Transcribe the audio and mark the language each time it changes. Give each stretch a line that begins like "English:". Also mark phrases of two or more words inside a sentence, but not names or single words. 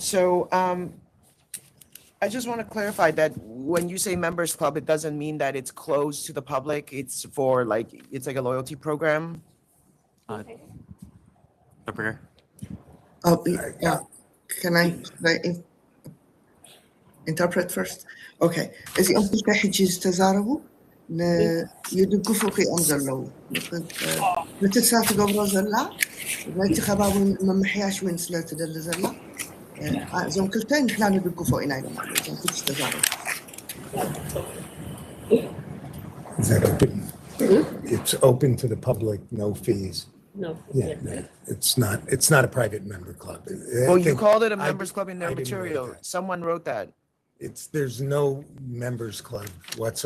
English: So I just want to clarify that when you say members club, it doesn't mean that it's closed to the public. It's for it's like a loyalty program. Interpreter. Can I interpret first? Okay.
Tigrinya: እዚኦም ክልተ ሕጂ ዝተዛረቡ ይድግፉ ክኦም ዘለዉ ነቲ እሳ ትገብሮ ዘላ ነቲ ከባቢ መምሕያሽ እውን ስለ ትደሊ ዘላ እዞም ክልተ ንሕና ንድግፎ ኢና ኢሎም ኣሎ እዞም ክልተ ዝተዛረቡ
English: Is that open? It's open to the public, no fees. No. Yeah, no, it's not a private member club. Well, you called it a members club in their material. Someone wrote that. There's no members club whatsoever.